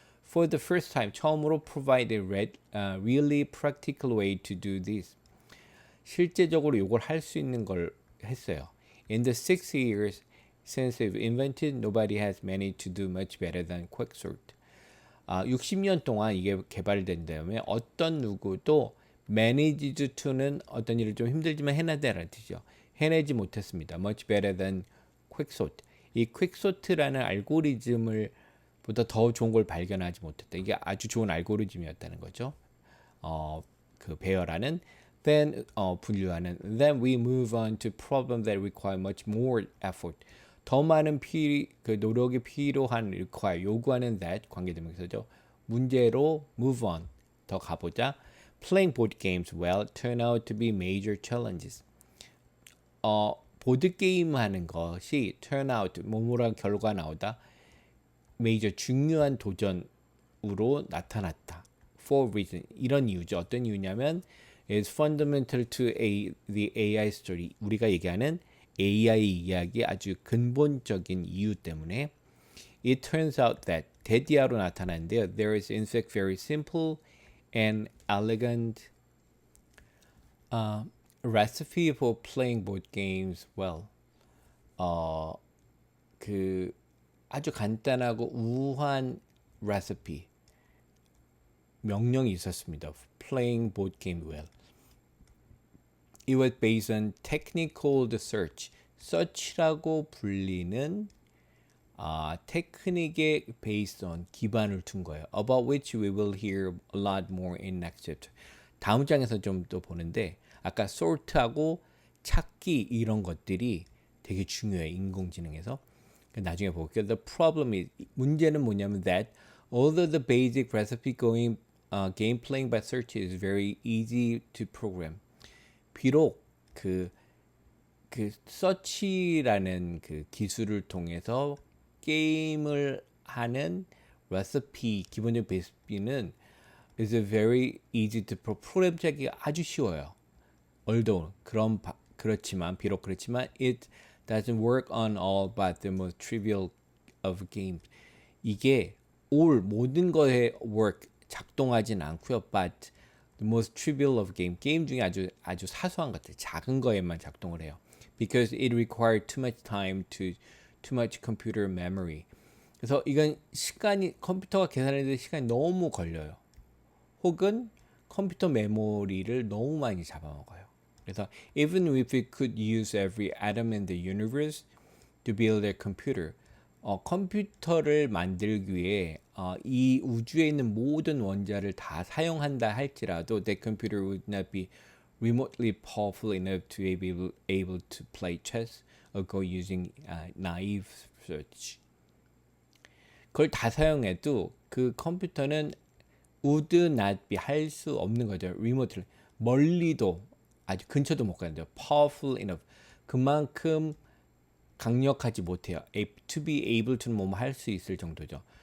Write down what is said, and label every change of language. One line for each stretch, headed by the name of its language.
English: For the first time
Korean: 처음으로
English: provide a really practical way to do this.
Korean: 실제적으로 이걸 할 수 있는 걸 했어요.
English: In the 6 years since they've invented, nobody has managed to do much better than quicksort.
Korean: 60년 동안 이게 개발된 다음에 어떤 누구도 managed to는 어떤 일을 좀 힘들지만 해내다라는 뜻이죠. 해내지 못했습니다.
English: Much better than quicksort.
Korean: 이 퀵소트라는 알고리즘을 보다 더 좋은 걸 발견하지 못했다. 이게 아주 좋은 알고리즘이었다는 거죠. 그 배열하는 분류하는
English: then we move on to problems that require much more effort.
Korean: 더 많은 그 노력이 필요한 require 요구하는 that 관계대명사죠. 문제로 move on 더 가보자.
English: Playing board games well turn out to be major challenges.
Korean: 보드 게임 하는 것이
English: turn out
Korean: 뭐뭐란 결과 나오다 major 중요한 도전으로 나타났다.
English: For reason
Korean: 이런 이유죠. 어떤 이유냐면
English: is fundamental to the AI story.
Korean: 우리가 얘기하는 AI 이야기의 아주 근본적인 이유 때문에
English: it turns out that
Korean: 대디아로 나타나는데요.
English: There is in fact very simple and elegant recipe for playing board games well.
Korean: 그 아주 간단하고 우한 레시피 명령이 있었습니다.
English: Playing board game well. It was based on technique called search.
Korean: search라고 불리는 테크닉에 based on 기반을 둔 거예요.
English: About which we will hear a lot more in next chapter.
Korean: 다음 장에서 좀 또 보는데 아까 sort하고 찾기 이런 것들이 되게 중요해요. 인공지능에서. 나중에 볼게요.
English: The problem is
Korean: 문제는 뭐냐면
English: that although the basic recipe game playing by search is very easy to program.
Korean: 비록 그 서치라는 그 기술을 통해서 게임을 하는 레시피 기본적인 레시피는
English: is very easy to
Korean: 프로그램 짜기가 아주 쉬워요.
English: although
Korean: 비록 그렇지만
English: it doesn't work on all but the most trivial of games.
Korean: 이게 모든 거에 work 작동하진 않고요.
English: but the most trivial of
Korean: 게임 중에 아주 사소한 것들 작은 거에만 작동을 해요.
English: because it required too much time to too much computer memory.
Korean: 그래서 이건 컴퓨터가 계산하는데 시간이 너무 걸려요. 혹은 컴퓨터 메모리를 너무 많이 잡아먹어요. 그래서
English: even if we could use every atom in the universe to build a computer,
Korean: 컴퓨터를 만들기 위해 이 우주에 있는 모든 원자를 다 사용한다 할지라도
English: that computer would not be remotely powerful enough to be able to play chess or go using naive search.
Korean: 그걸 다 사용해도 그 컴퓨터는
English: would not be
Korean: 할 수 없는 거죠. remotely 멀리도 아주 근처도 못 가는데요.
English: powerful enough
Korean: 그만큼 강력하지 못해요.
English: to be able to
Korean: 는 뭐뭐 할 수 있을 정도죠.